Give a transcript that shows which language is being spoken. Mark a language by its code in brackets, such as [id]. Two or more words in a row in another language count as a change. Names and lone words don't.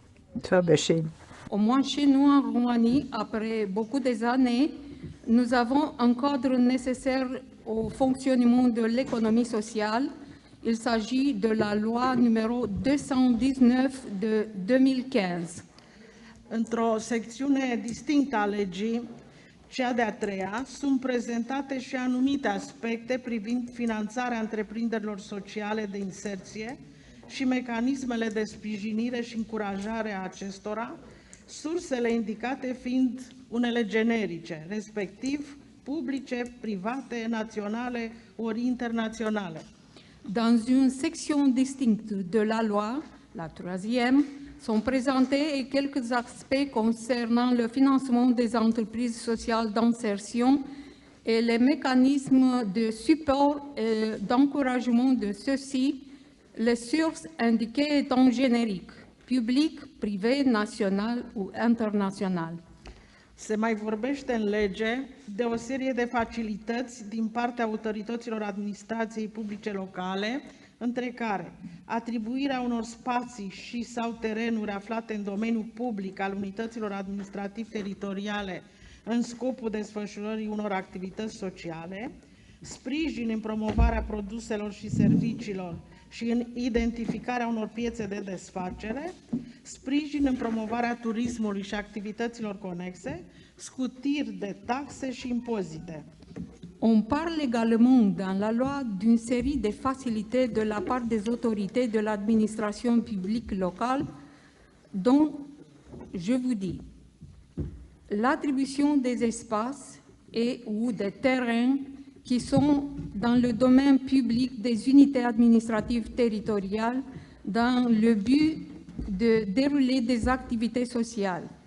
[fr] Tobeshin. Au moins chez nous en Roumanie, après beaucoup d'années, nous avons un cadre nécessaire au fonctionnement de l'économie sociale. Il s'agit de la loi numéro 219 de 2015. [ro] Într-o secțiune distinctă a legii, cea de-a treia, sunt prezentate și anumite aspecte privind finanțarea întreprinderilor sociale de inserție și mecanismele de sprijinire și încurajare a acestora, sursele indicate fiind unele generice, respectiv publice, private, naționale ori internaționale. [fr] Dans une section distincte de la loi, la troisième, sont présentés quelques aspects concernant le financement des entreprises sociales d'insertion et les mécanismes de support et d'encouragement de ceux-ci, les sources indiquées étant génériques, public, privé, national ou international. [ro] Se mai vorbește în lege de o serie de facilități din partea autorităților administrației publice locale, între care atribuirea unor spații și sau terenuri aflate în domeniul public al unităților administrativ-teritoriale în scopul desfășurării unor activități sociale, sprijin în promovarea produselor și serviciilor și în identificarea unor piețe de desfacere, sprijin în promovarea turismului și activităților conexe, scutiri de taxe și impozite. [fr] On parle également dans la loi d'une série de facilités de la part des autorités de l'administration publique locale, dont, je vous dis, l'attribution des espaces et ou des terrains qui sont dans le domaine public des unités administratives territoriales dans le but de dérouler des activités sociales.